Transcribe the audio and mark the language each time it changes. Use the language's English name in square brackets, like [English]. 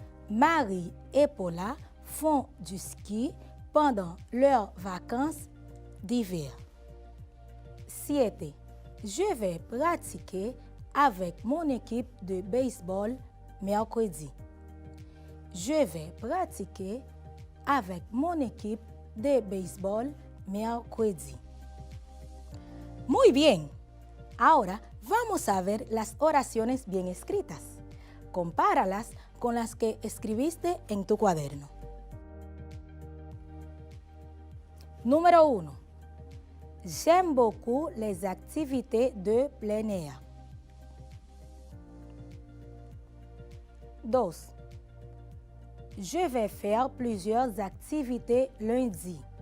[French] Marie et Paula font du ski pendant leurs vacances d'hiver. 7. Je vais pratiquer avec mon équipe de baseball mercredi. Je vais pratiquer avec mon équipe de béisbol mercredi. [Spanish] Muy bien. Ahora vamos a ver las oraciones bien escritas. Compáralas con las que escribiste en tu cuaderno. [French] Numéro 1. J'aime beaucoup les activités de plein air. 2. Je vais faire plusieurs activités lundi.